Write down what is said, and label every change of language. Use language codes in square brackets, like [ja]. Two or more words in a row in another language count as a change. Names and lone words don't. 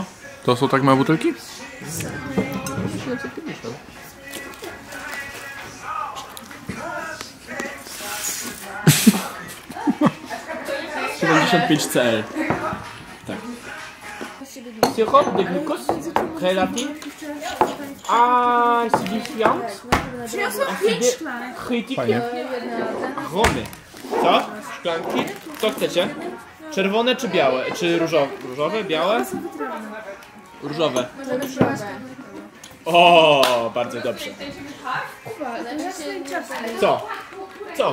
[pl] To są tak małe butelki? CL. [fr] Tak. Syrop de glucose, relatif, acidifiant, critique, [pl] aromy. Co? Szklanki? Co chcecie? Czerwone czy białe? Czy różowe? Różowe? Białe? Różowe. O, bardzo dobrze. Co? Co?